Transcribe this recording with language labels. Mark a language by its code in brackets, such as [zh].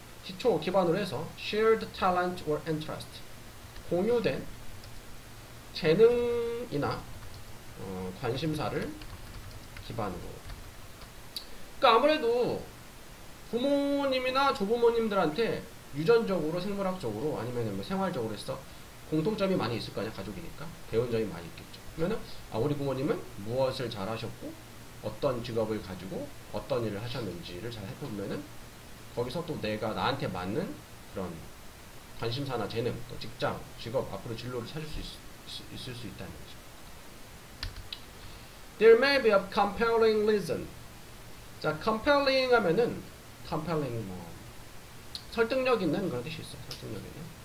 [ko] 기초, 기반으로 해서 [en] shared talent or interest. [ko] 공유된 재능이나 관심사를 기반으로. 그러니까 아무래도 부모님이나 조부모님들한테 유전적으로, 생물학적으로, 아니면 뭐 생활적으로 해서 공통점이 많이 있을 거 아니야. 가족이니까 배운 점이 많이 있겠죠. 그러면은 우리 부모님은 무엇을 잘 하셨고 어떤 직업을 가지고 어떤 일을 하셨는지를 잘 해보면은 거기서 또 내가 나한테 맞는 그런 관심사나 재능, 또 직장, 직업, 앞으로 진로를 찾을 수 있을 수 있다는 거죠. [en] There may be a compelling reason. [ko] 자, compelling 하면은 compelling 설득력 있는 그런 뜻이 있어요. 설득력 있는.